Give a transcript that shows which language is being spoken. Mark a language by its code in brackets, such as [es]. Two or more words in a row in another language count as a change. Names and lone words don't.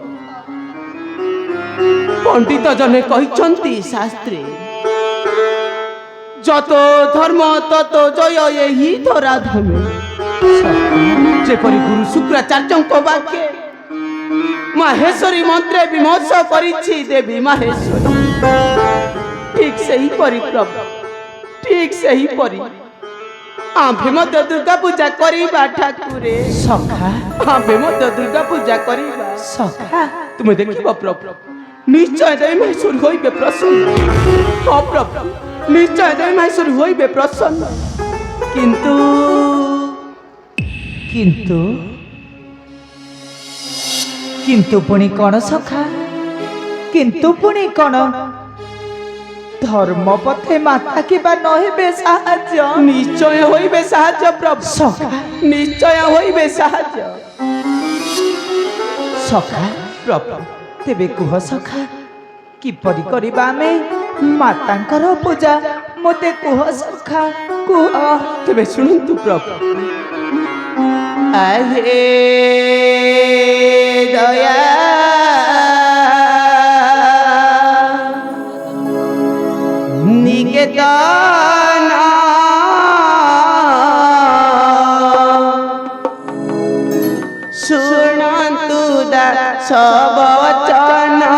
[or] ପଣ୍ଡିତ ଜନେ କହୁଛନ୍ତି ଶାସ୍ତ୍ରେ ଯେତେ ଧର୍ମ ସେତେ ଜୟ ଏହି ଧରାଧାମେ ଯେପରି ଗୁରୁ ଶୁକ୍ରାଚାର୍ଯ୍ୟଙ୍କ ବାକ୍ୟେ ମାହେଶ୍ୱରୀ ମନ୍ତ୍ରେ ବିମର୍ଶ କରିଛି ଦେବୀ ମାହେଶ୍ୱରୀ ଠିକ ସେହିପରି ପ୍ରଭୁ ଠିକ ସେହିପରି ଆମ୍ଭେ ମଧ୍ୟ ଦୁର୍ଗା ପୂଜା କରିବା ଠାକୁରେ ସଖା ଆମ୍ଭେ ମଧ୍ୟ ଦୁର୍ଗା ପୂଜା କରିବା ସଖା ତୁମେ ଦେଖିବା ପ୍ରଭୁ ନିଶ୍ଚୟ ଦୟ ମହେଶ୍ୱର ହୋଇବେ ପ୍ରସନ୍ନ ଓ ପ୍ରଭୁ ନିଶ୍ଚୟ ଦୟ ମହେଶ୍ୱର ହୋଇବେ ପ୍ରସନ୍ନ କିନ୍ତୁ କିନ୍ତୁ କିନ୍ତୁ ପୁଣି କୋନ ସଖା କିନ୍ତୁ ପୁଣି କୋନ ଧର୍ମ ପଥେ ମାତା କିବା ନହେବେ ସାହାଯ୍ୟ ନିଶ୍ଚୟ ହୋଇବେ ସାହାଯ୍ୟ ପ୍ରଭୁ ସଖା ନିଶ୍ଚୟ ହୋଇବେ ସାହାଯ୍ୟ ସଖା ପ୍ରଭୁ ତେବେ କୁହ ସଖା କିପରି କରିବା ଆମେ ମାତାଙ୍କର ପୂଜା ମତେ କୁହ ସଖା କୁହ ତେବେ ଶୁଣନ୍ତୁ ପ୍ରଭୁ ଆହେ ଦୟା ନିକେତନ ଶୁଣନ୍ତୁ ଦାସ ବଚନ